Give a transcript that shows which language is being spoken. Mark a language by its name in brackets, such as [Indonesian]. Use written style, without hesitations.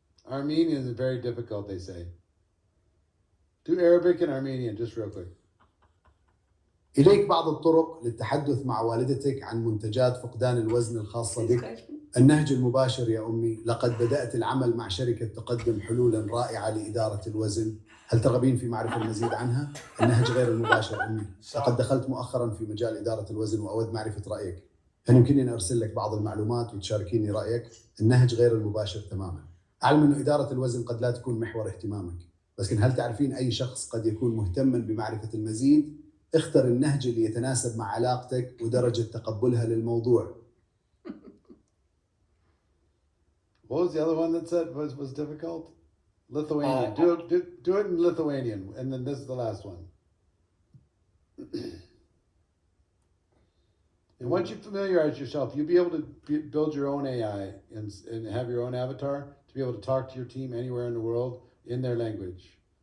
[English] Armenian is very difficult, they say. Do Arabic and Armenian, just real quick. [Arabic] إليك بعض الطرق للتحدث مع والدتك عن منتجات فقدان الوزن الخاصة [English] This [Arabic] بك. [English] question? [Arabic] النهج المباشر يا أمي، لقد بدأت العمل مع شركة تقدم حلولا رائعة لإدارة الوزن. هل ترغبين في معرفة المزيد عنها؟ النهج غير المباشر أمي، لقد دخلت مؤخرا في مجال إدارة الوزن وأود معرفة رأيك. هل يمكنني أن أرسل لك بعض المعلومات وتشاركيني رأيك؟ النهج غير المباشر تماما. أعلم أن إدارة الوزن قد لا تكون محور اهتمامك، لكن هل تعرفين أي شخص قد يكون مهتما بمعرفة المزيد؟ اختر النهج اللي يتناسب مع علاقتك ودرجة تقبلها للموضوع. [English] What was the other one that said was difficult? Lithuanian. Do it in Lithuanian, and then this is the last one. And once you familiarize yourself, you'll be able to build your own AI and have your own avatar to be able to talk to your team anywhere in the world in their language.